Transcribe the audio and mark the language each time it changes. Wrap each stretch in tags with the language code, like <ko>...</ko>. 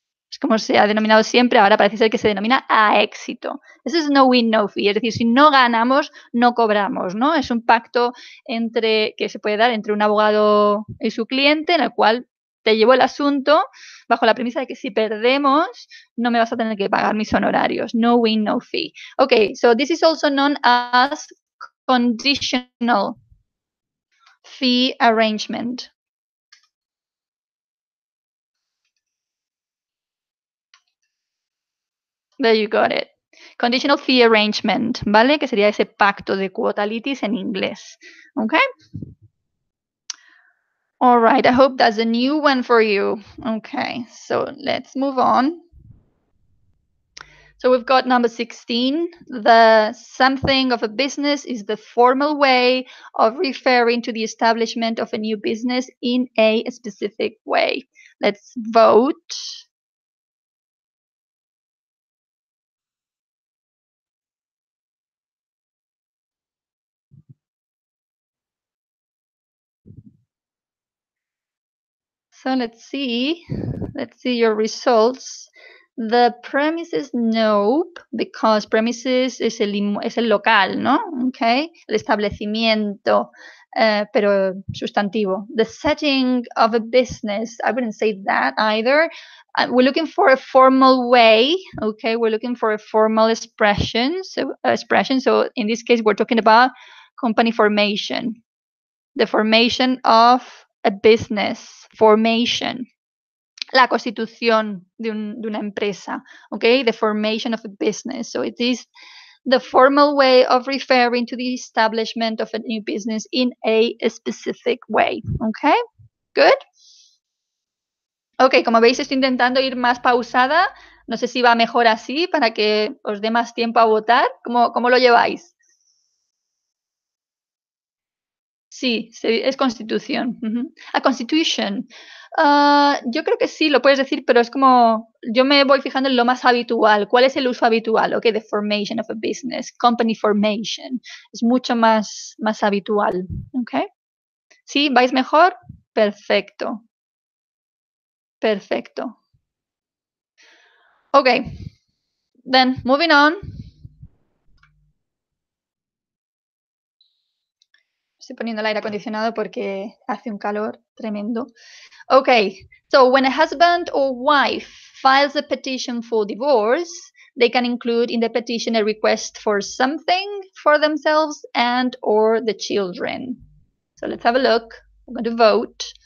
<es>Es como se ha denominado siempre, ahora parece ser que se denomina a éxito. Eso es</es> <en>no win, no fee,</en> <es>es decir, si no ganamos, no cobramos, ¿no? Es un pacto que se puede dar entre un abogado y su cliente, en el cual te llevo el asunto bajo la premisa de que si perdemos, no me vas a tener que pagar mis honorarios.</es> <en>No win, no fee. Okay, so this is also known as conditional fee arrangement. There you got it. Conditional fee arrangement, ¿vale?</en> <es>Que sería ese pacto de cuota litis en inglés.</es> <en>Okay? All right, I hope that's a new one for you. Okay, so let's move on. So we've got number 16. The something of a business is the formal way of referring to the establishment of a new business in a specific way. Let's vote. So let's see your results. The premises, nope, because premises</en> <es>es el local, ¿no? Okay, el establecimiento, pero sustantivo.</es> <en>The setting of a business, I wouldn't say that either. We're looking for a formal way, okay? We're looking for a formal expression. So in this case, we're talking about company formation. The formation of a business, formation.</en> <es>La constitución de una empresa, okay?</es> <en>The formation of a business. So it is the formal way of referring to the establishment of a new business in a specific way, okay? Good.</en> <es>Ok, como veis estoy intentando ir más pausada. No sé si va mejor así para que os dé más tiempo a votar. ¿Cómo lo lleváis? Sí, es constitución.</es> <en>A constitution.</en> <es>Yo creo que sí, lo puedes decir, pero es como, yo me voy fijando en lo más habitual. ¿Cuál es el uso habitual?</es> <en>Ok, the formation of a business, company formation.</en> <es>Es mucho más habitual. Ok. ¿Sí? ¿Vais mejor? Perfecto. Perfecto. Ok.</es> <en>Then, moving on.</en> <es>Estoy poniendo el aire acondicionado porque hace un calor tremendo.</es> <en>Okay, so when a husband or wife files a petition for divorce, they can include in the petition a request for something for themselves and or the children. So let's have a look. I'm going to vote.</en>